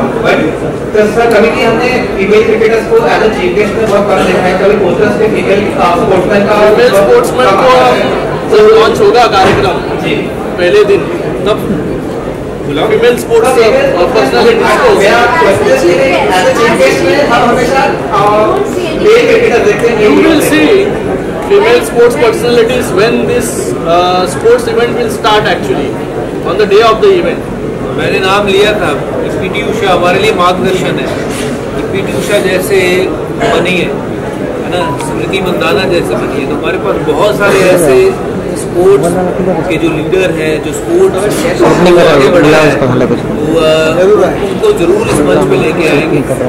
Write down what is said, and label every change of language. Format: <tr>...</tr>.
<hi>But तो sir कभी भी हमने फीमेल क्रिकेटर्स को एज अ चीफ गेस्ट में वर्क कर देखा है, कभी पोस्टर्स पे फीमेल स्पोर्ट्समैन का फीमेल स्पोर्ट्समैन को जब लॉन्च होगा कार्यक्रम जी पहले दिन, तब फीमेल स्पोर्ट्स पर्सनालिटीज को एज अ चीफ गेस्ट में हम हमेशा मेल क्रिकेटर देखते हैं।</hi> <en>You will see female sports personalities when this sports event will start actually on the day of the event.</en> <hi>मैंने नाम लिया था कि पीटी उषा हमारे लिए मार्गदर्शन है कि पीटी उषा जैसे बनी है ना, स्मृति मंदाना जैसे बनी है। तो हमारे पास बहुत सारे ऐसे स्पोर्ट्स के जो लीडर हैं, जो स्पोर्ट्स आगे बढ़ा है, तो उनको जरूर इस मंच पे लेके आएंगे।</hi>